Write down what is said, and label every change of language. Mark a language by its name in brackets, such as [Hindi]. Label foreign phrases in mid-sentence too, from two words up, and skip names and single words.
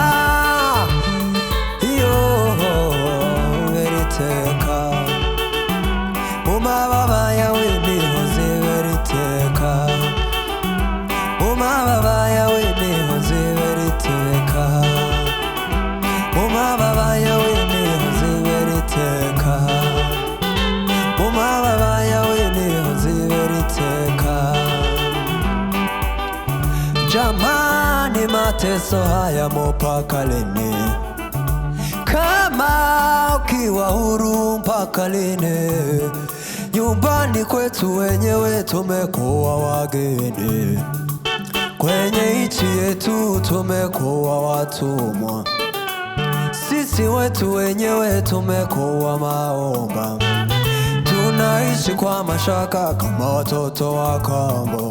[Rundi] Iyo ubera iteka, mu mababa yawe niho nzibera iteka. Mu mababa yawe niho nzibera iteka. Mu mababa yawe niho nzibera iteka. Mu mababa yawe niho nzibera iteka. [Swahili] Jamani, mateso haya mpaka lini? Kama ukiwa huru mpaka lini? Nyumbani kwetu wenyewe tumekuwa wageni, kwenye nchi yetu tumekuwa watumwa, sisi wetu wenyewe tumekuwa maomba, tunaishi kwa mashaka kama watoto wa kambo.